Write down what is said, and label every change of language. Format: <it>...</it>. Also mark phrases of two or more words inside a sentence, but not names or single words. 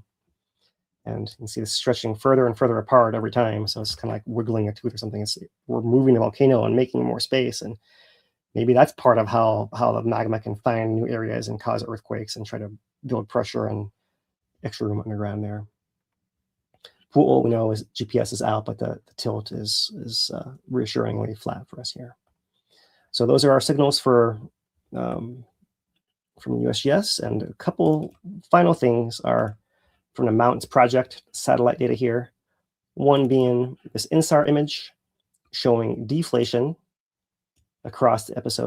<en>And you can see this stretching further and further apart every time. So it's kind of like wiggling a tooth or something. We're moving the volcano and making more space. And maybe that's part of how the magma can find new areas and cause earthquakes and try to build pressure and extra room underground there. Puʻuʻōʻō, we know is GPS is out, but the tilt is reassuringly flat for us here. So those are our signals for from USGS, and a couple final things are from the Mountains Project satellite data here. One being this INSAR image showing deflation across the episode.</en>